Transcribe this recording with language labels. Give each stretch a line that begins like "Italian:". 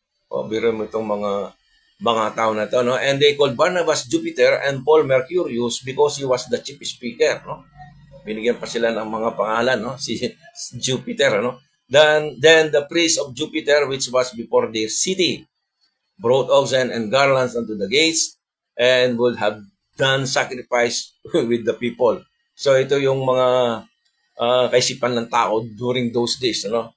Filipino: O, biro mo itong mga tao na to,
English: no, and they called Barnabas Jupiter and Paul Mercurius because he was the chief speaker, no.
Filipino: Binigyan pa sila ng mga pangalan, no, si Jupiter, no.
English: Then the priest of Jupiter, which was before their city, brought oxen and garlands unto the gates, and would have done sacrifice with the people.
Filipino: So ito yung mga kaisipan ng tao
English: during those days.
Filipino: No?